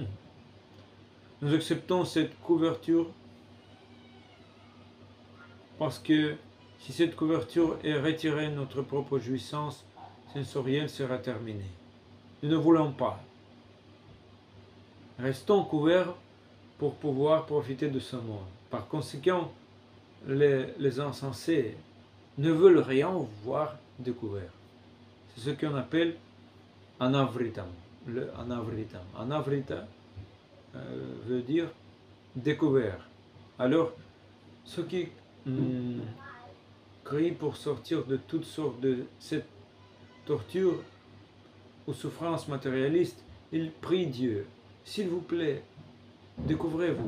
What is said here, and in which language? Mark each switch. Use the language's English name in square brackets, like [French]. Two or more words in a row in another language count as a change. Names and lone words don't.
[French] Nous acceptons cette couverture parce que si cette couverture est retirée, notre propre jouissance sensorielle sera terminée. Nous ne voulons pas. Restons couverts pour pouvoir profiter de ce monde. Par conséquent, les insensés ne veulent rien voir découvert. C'est ce qu'on appelle anavritam. Le anavritam. Anavrita veut dire découvert. Alors, ceux qui crient pour sortir de toutes sortes de cette torture ou souffrance matérialiste, ils prient Dieu: s'il vous plaît, découvrez-vous.